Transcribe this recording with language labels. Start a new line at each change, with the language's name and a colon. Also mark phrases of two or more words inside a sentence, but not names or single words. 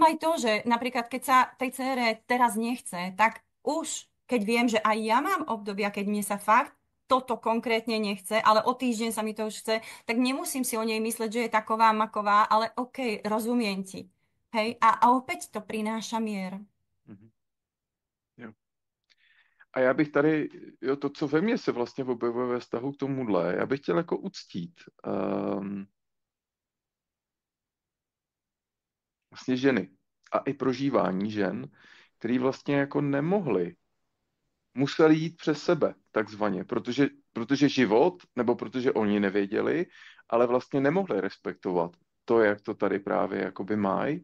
Slovak: aj to, že napríklad keď sa tej cére teraz nechce, tak už keď viem, že aj ja mám obdobia, keď mne sa fakt toto konkrétne nechce, ale o týždeň sa mi to už chce, tak nemusím si o nej mysleť, že je taková maková, ale OK, rozumiem ti. Hej, a opäť to prináša mier. Mhm.
Czech: Jo. A já bych tady, jo, to, co ve mně se vlastně objevuje ve vztahu k tomuhle, já bych chtěl jako uctít vlastně ženy a i prožívání žen, který vlastně jako nemohli, museli jít přes sebe, takzvaně, protože život, nebo protože oni nevěděli, ale vlastně nemohli respektovat to, jak to tady právě jakoby mají.